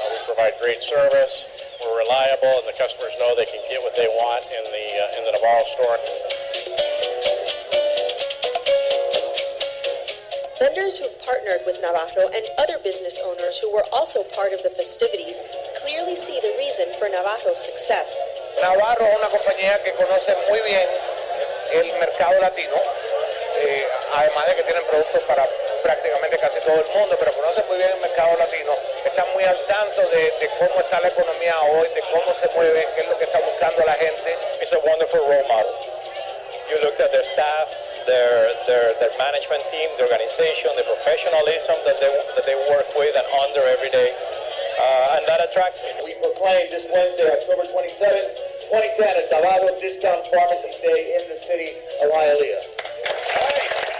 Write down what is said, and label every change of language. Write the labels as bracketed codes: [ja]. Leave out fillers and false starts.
[en] We provide great service, we're reliable, and the customers know they can get what they want in the Navarro store. Vendors who've partnered with Navarro and other business owners who were also part of the festivities clearly see the reason for Navarro's success. [es] Navarro es una compañía que conoce muy bien el mercado latino, además de que tienen productos para prácticamente casi todo el mundo, pero conoce muy bien el mercado latino, está muy al tanto de cómo está la economía hoy, de cómo se mueve, qué es lo que está buscando la gente. [en] It's a wonderful role model. You looked at their staff, their management team, the organization, the professionalism that they work with and under every day, and that attracts me. We proclaim this Wednesday, October 27, 2010, as Navarro Discount Pharmacies Day in the city of Hialeah.